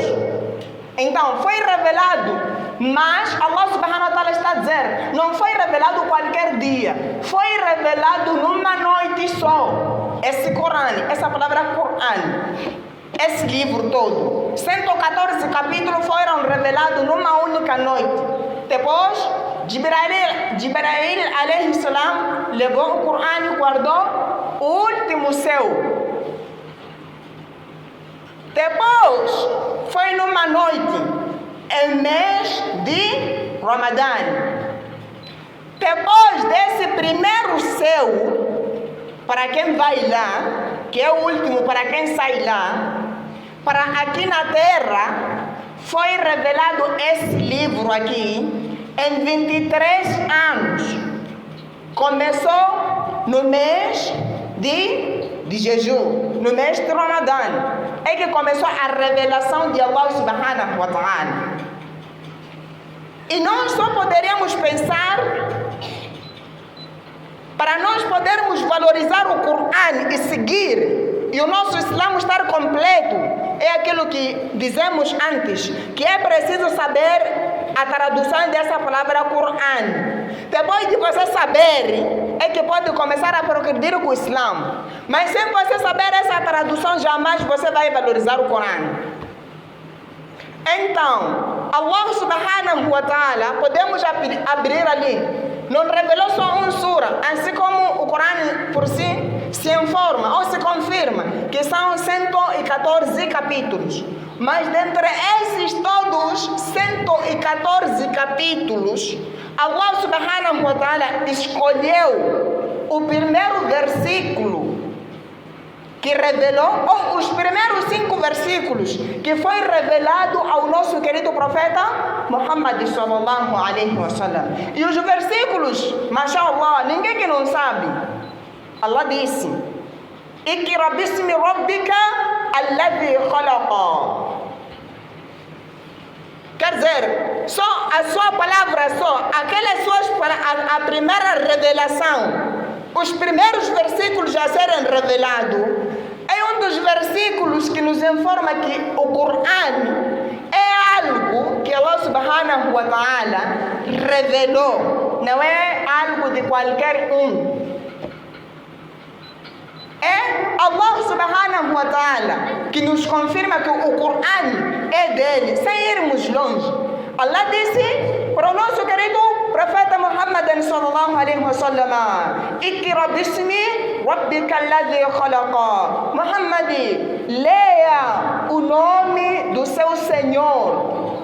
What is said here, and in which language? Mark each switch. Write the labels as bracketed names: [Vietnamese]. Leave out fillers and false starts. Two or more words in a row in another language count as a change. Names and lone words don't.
[Portuguese] Então foi revelado, mas Allah [Arabic] سبحانه وتعالى [Portuguese] está a dizer, não foi revelado qualquer dia, foi revelado numa noite só. Esse Corão, essa palavra Corão, esse livro todo, 114 capítulos foram revelados numa única noite. Depois, Jibrail [Arabic] عليه السلام [Portuguese] levou o Corão e guardou o último céu. Depois, foi numa noite, em mês de Ramadã. Depois desse primeiro céu, para quem vai lá, que é o último para quem sai lá, para aqui na terra, foi revelado esse livro aqui em 23 anos. Começou no mês de jejum, no mês de Ramadã. É que começou a revelação de Allah [Arabic] سبحانه وتعالى. [Portuguese] E nós só poderíamos pensar, para nós podermos valorizar o Corão e seguir, e o nosso Islã estar completo, é aquilo que dizemos antes, que é preciso saber a tradução dessa palavra Corão. Depois de você saber, é que pode começar a progredir com o Islã. Mas sem você saber essa tradução, jamais você vai valorizar o Corão. Então, Allah [Arabic] سبحانه وتعالى, [Portuguese] podemos abrir ali não revelou só um sura, assim como o Corão por si se informa ou se confirma que são 114 capítulos. Mas dentre esses todos 114 capítulos, Allah [Arabic] سبحانه وتعالى [Portuguese] escolheu o primeiro versículo que revelou, ou os primeiros 5 versículos que foi revelado ao nosso querido profeta Muhammad [Arabic] صلى الله عليه وسلم. [Portuguese] E os versículos, mashallah, ninguém que não sabe. Allah disse: [Arabic] اقرأ باسم ربك الذي خلق. [Portuguese] Quer dizer, só a sua palavra, só aquelas suas, a primeira revelação, os primeiros versículos a serem revelados, é um dos versículos que nos informa que o Corão é algo que Allah [Arabic] سبحانه وتعالى [Portuguese] revelou, não é algo de qualquer um. É Allah [Arabic] سبحانه وتعالى [Portuguese] que nos confirma que o Corão é dele, sem irmos longe. Allah disse para o nosso querido profeta Muhammad [Arabic] صلى الله عليه وسلم: اقرأ باسم ربك الذي خلق. [Portuguese] Muhammad, leia o nome do seu Senhor.